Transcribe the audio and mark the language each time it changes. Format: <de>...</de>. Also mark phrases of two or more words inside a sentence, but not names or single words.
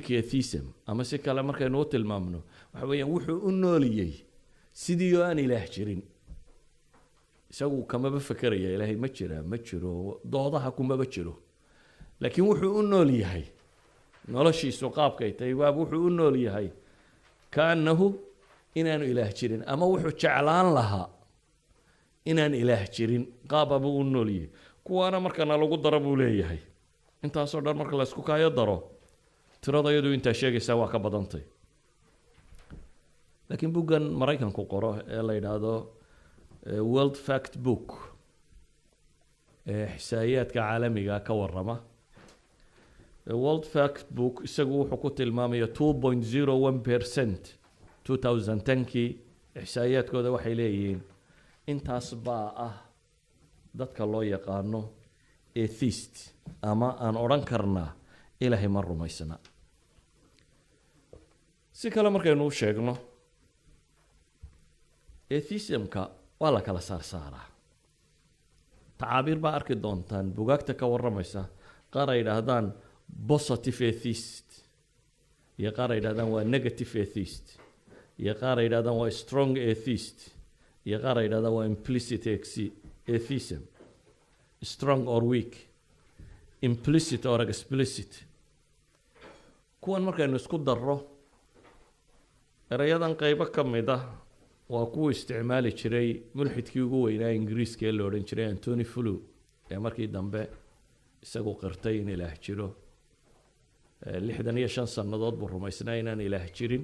<so>atheism ama si kale markaynu u tilmaamno waxa weeyaan wuxuu u nooliyey sidii oo aan ilaah jirin isagu kamaba fakaraya ilaahay ma jiro doodaha kumaba jiro laakiin wuxuu u nool yahay noloshiisu qaabkay tahay waa wuxuu u nool yahay kaanahu inaanu ilaah jirin ama wuxuu jeclaan lahaa inaan ilaah jirin qaab abu u nool yahay kuwaana markana lagu daro buu leeyahay intaasoo dhan marka la isku kaayo daro tirada iyadu intaa sheegaysaa waa ka badantay. laakiin buggan maraykanku qoro ee la yidhaahdo</so> <en>world fact book</en> <so>ee xisaayaadka caalamiga ka warrama,</so> <en>world fact book</en> <so>isagu wuxuu ku tilmaamaya 2.01% 2010kii xisaayaadkooda waxay leeyihiin intaas baa ah dadka loo yaqaano atheist ama aan odhan karnaa ilaahay ma rumaysna. si kale markaynu u sheegno atheismka waa la kala saarsaaraa. tacaabiir baa arki doontaan bugaagta ka warramaysa, qaar ay yidhaahdaan</so> <en>positive atheist</en> <so>iyo qaar ay yidhahdaan waa</so> <en>negative atheist</en> <so>iyo qaar ay yidhahdaan waa</so> <en>strong atheist</en> <so>iyo qaar ay yidhahdaan waa</so> <en>implicit atheism, strong or weak, implicit or explicit.</en> <so>kuwan markaynu isku darro erayadan qaybo ka mid ah waa kuwa isticmaali jiray mulxidkii ugu weynaa ingiriiska ee la odhan jiray Anthony Flew ee markii dambe isagu qirtay in ilaah jiro. 65 sannadood buu rumaysnaa inaan ilaah jirin.</so>